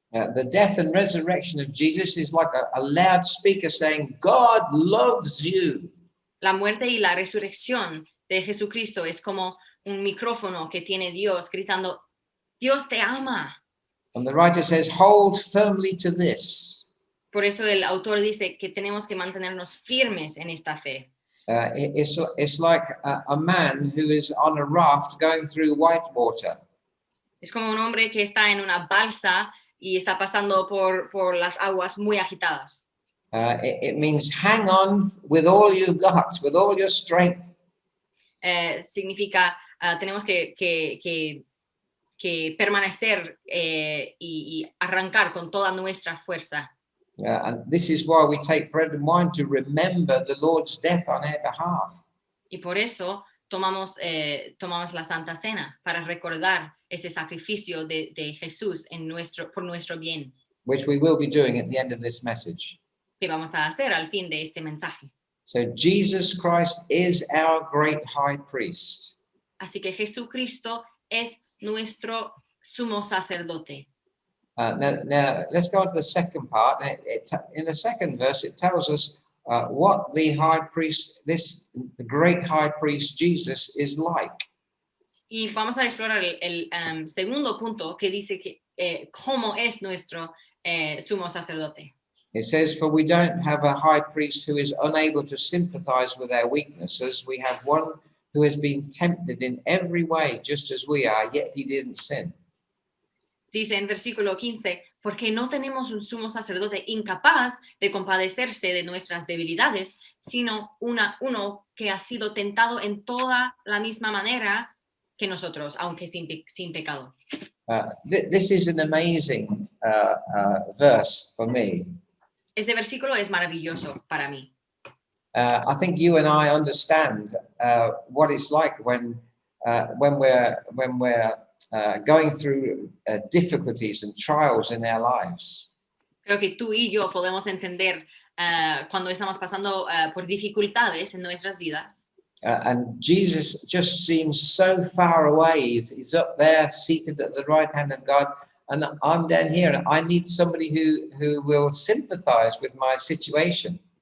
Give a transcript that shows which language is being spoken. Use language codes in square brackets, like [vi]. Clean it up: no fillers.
[en] The death and resurrection of Jesus is like a loudspeaker saying, God loves you. [es] La muerte y la resurrección de Jesucristo es como un micrófono que tiene Dios gritando, Dios te ama. [en] And the writer says, hold firmly to this. [es] Por eso el autor dice que tenemos que mantenernos firmes en esta fe. [en] It's like a man who is on a raft going through white water. [es] Es como un hombre que está en una balsa y está pasando por las aguas muy agitadas. [en] It means hang on with all you got, with all your strength. [es] Significa tenemos que permanecer y arrancar con toda nuestra fuerza. [en] And this is why we take bread and wine to remember the Lord's death on our behalf. [es] Y por eso tomamos la Santa Cena, para recordar ese sacrificio de Jesús por nuestro bien, [en] Which we will be doing at the end of this message. [es] que vamos a hacer al fin de este mensaje. [en] So Jesus Christ is our great high priest. [es] Así que Jesucristo es nuestro sumo sacerdote. [en] Now let's go on to the second part. In the second verse, it tells us what the high priest, the great high priest Jesus, is like. [es] Y vamos a explorar el segundo punto, que dice que cómo es nuestro sumo sacerdote. [en] It says, "For we don't have a high priest who is unable to sympathize with our weaknesses. We have one who has been tempted in every way, just as we are, yet he didn't sin." [es] Dice en versículo 15, porque no tenemos un sumo sacerdote incapaz de compadecerse de nuestras debilidades, sino uno que ha sido tentado en toda la misma manera que nosotros, aunque sin pecado. [en] This is an amazing verse for me. [es] Este versículo es maravilloso para mí. [en] I think you and I understand what it's like when we're going through difficulties and trials in our lives. [es] Creo que tú y yo podemos entender cuando estamos pasando por dificultades en nuestras vidas. [en] And Jesus just seems so far away. He's up there, seated at the right hand of God, and I'm down here. And I need somebody who will sympathize with my situation.